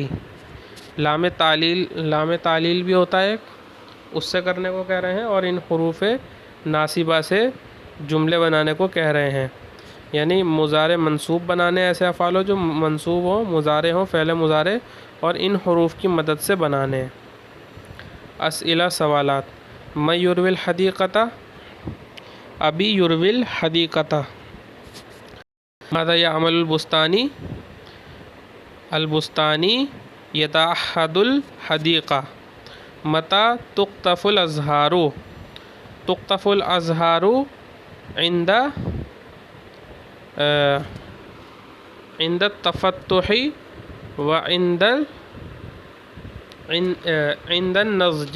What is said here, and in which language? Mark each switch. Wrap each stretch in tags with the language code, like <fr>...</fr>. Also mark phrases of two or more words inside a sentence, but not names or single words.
<ur>لام تعلیل بھی ہوتا ہے، اس سے کرنے کو کہہ رہے ہیں، اور ان حروف ناصبہ سے جملے بنانے کو کہہ رہے ہیں، یعنی مضارع منصوب بنانے، ایسے افعال ہو جو منصوب ہوں، مضارع ہوں، فعل مضارع، اور ان حروف کی مدد سے بنانے۔</ur> <ar>اسئلہ سوالات۔ من یروی الحدیقۃ، ابی یروی الحدیقۃ۔ ماذا یعمل البستانی، البستانی یتعہد الحدیقہ۔ متی تقطف الازہار، تقطف الازہار عند التفتح وعند النضج۔</ar>